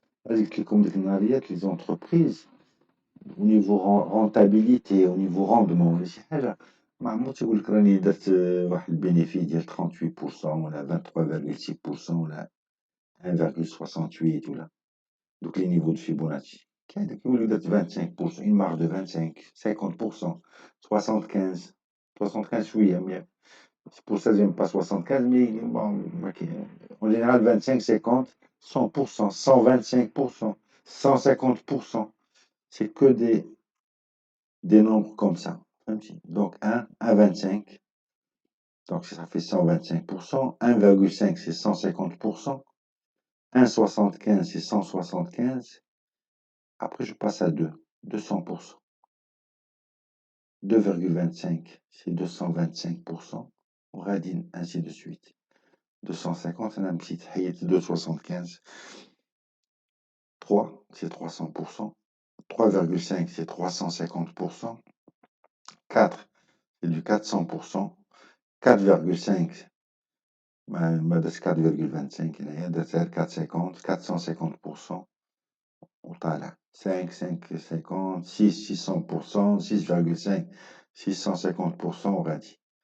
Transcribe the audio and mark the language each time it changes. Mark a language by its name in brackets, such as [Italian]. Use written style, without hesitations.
[Arabic] قلت لكم ديك النهاريات لي زونتربريز [French] au niveau rentabilité au niveau rendement [Arabic] ولا شي حاجة ما عمرو تيقول لك راني درت واحد البينيفي ديال 38% ولا 23.6% ولا 1.68 ولا دوك لي نيفو دو فيبوناتشي. كاين داك يقول لك درت [French] 25% une marge de 25 50% 75 75 [Arabic] شوية [French] مي c'est pour ça que j'aime pas 75 mais bon en général 25 50 100% 125% 150% c'est que des nombres comme ça [Arabic] فهمتي. [French] donc 1 1,25 donc ça fait 125%, 1,5 c'est 150%, 1,75 c'est 175. Après je passe à 2 200%, 2,25 c'est 225%, [Arabic] وغادي [French] ainsi de suite. [Arabic] 250 انا مشيت حيدت 2,75 3 [French] c'est 300%, [Arabic] 3,5 [French] c'est 350%, [Arabic] 4 [French] c'est du 400%, [Arabic] 4,5 ما درتش 4,25 هنايا درت غير 450 450% وطالع 5 550 6 600% 6,5 650% وغادي.